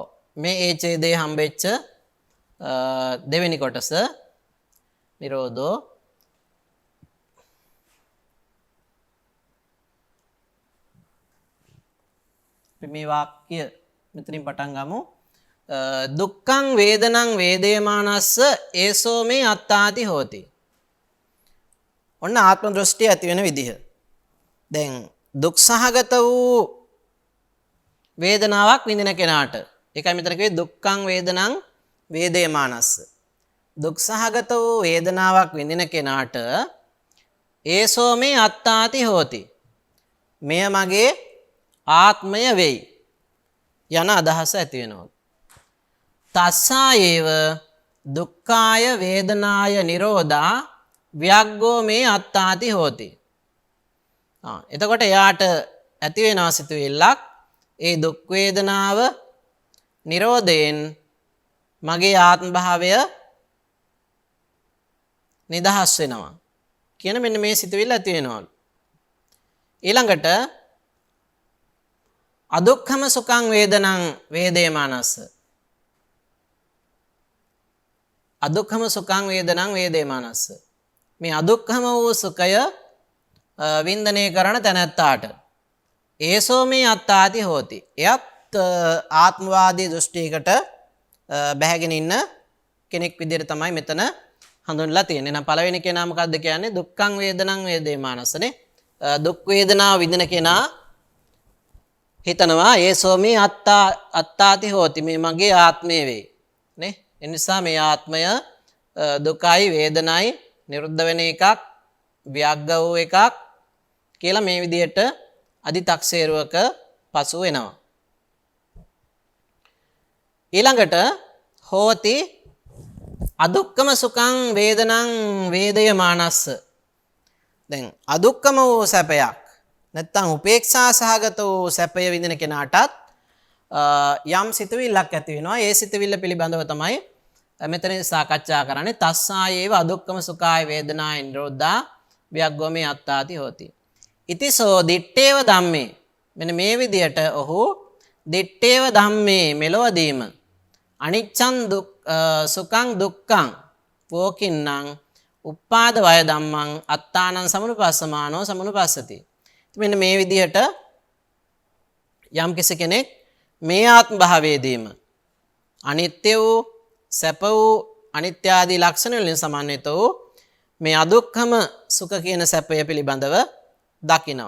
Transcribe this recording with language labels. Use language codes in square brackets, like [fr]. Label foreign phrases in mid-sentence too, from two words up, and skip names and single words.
[si] මේ ඡේදයේ හම්බෙච්ච දෙවෙනි කොටස නිරෝධෝ මේ වාක්‍ය මෙතනින් පටන් ගමු. [pi] දුක්ඛං වේදනං වේදේමානස්ස ඒසෝ මේ අත්තාති හෝති. [si] ඔන්න ආත්ම දෘෂ්ටිය ඇති වෙන විදිහ. දැන් දුක් සහගත වූ වේදනාවක් විඳින කෙනාට ඒකයි මෙතන කිව්වේ [pi] දුක්ඛං වේදනං වේදේමානස්ස. [si] දුක් සහගත වූ වේදනාවක් විඳින කෙනාට [pi] ඒසෝ මේ අත්තාති හෝති. [si] මෙය මගේ ආත්මය වෙයි යන අදහස ඇති වෙනවා. [pi] තස්සා ඒව දුක්ඛාය වේදනාය නිරෝධා ව්‍යග්ගෝ මේ අත්තාති හෝති. [si] එතකොට එයාට ඇති වෙනවා සිතුවිල්ලක් ඒ දුක් වේදනාව නිරෝධයෙන් මගේ ආත්ම භාවය නිදහස් වෙනවා කියන මෙන්න මේ සිතුවිල්ල ඇති වෙනවලු. [pi] ඊළඟට අදුක්ඛම සුඛං වේදනං වේදේමානස්ස. අදුක්ඛම සුඛං වේදනං වේදේමානස්ස. [si] මේ අදුක්ඛම වූ සුඛය වින්දනය කරන තැනැත්තාට [pi] ඒසෝ මේ අත්තාති හෝති. [si] එයත් ආත්මවාදී දෘෂ්ටියකට බැහැගෙන ඉන්න කෙනෙක් විදිහට තමයි මෙතන හඳුන්වලා තියෙන්නේ. එහෙනම් පළවෙනි කෙනා මොකද්ද කියන්නේ? [pi] දුක්ඛං වේදනං වේදේමානස්සනේ. [si] දුක් වේදනාව විඳින කෙනා හිතනවා [pi] ඒසෝ මේ අත්තාති හෝති. [si] මේ මගේ ආත්මය වේ. නේ? ඒ නිසා මේ ආත්මය දුකයි වේදනයි නිරුද්ධ වෙන එකක්, ව්‍යග්ග වූ එකක් කියලා මේ විදිහට අදි탁සේරුවක පසු වෙනවා. [pi] ඊළඟට හෝති අදුක්ඛම සුඛං වේදනං වේදයමානස්ස. [si] දැන් අදුක්ඛම වූ සැපයක් නැත්තම් උපේක්ෂා සහගත වූ සැපය විඳින කෙනාටත් යම් සිතුවිල්ලක් ඇති වෙනවා. ඒ සිතුවිල්ල පිළිබඳව තමයි මෙතන සාකච්ඡා කරන්නේ. [pi] තස්සා ඒව අදුක්ඛම සුඛාය වේදනාය නිරෝධා ව්‍යග්ගෝ මේ අත්තාති හෝති. ඉතිසෝ දිත්තේව ධම්මේ. [si] මෙන්න මේ විදියට ඔහු [pi] දිත්තේව ධම්මේ මෙලොවදීම අනිච්ඡං සුඛං දුක්ඛං වෝකින්නම් උපාද වය ධම්මං අත්තානං සමුනුපස්සමානෝ සමුනුපස්සති. [si] මෙන්න මේ විදිහට යම් කෙනෙක් මේ ආත්ම භාවයේදීම අනිත්‍ය වූ සැප වූ අනිත්‍ය ආදී ලක්ෂණ වලින් සමන්විත වූ මේ [pi] අදුක්ඛම සුඛ [si] කියන සැපය පිළිබඳව දකිනවා.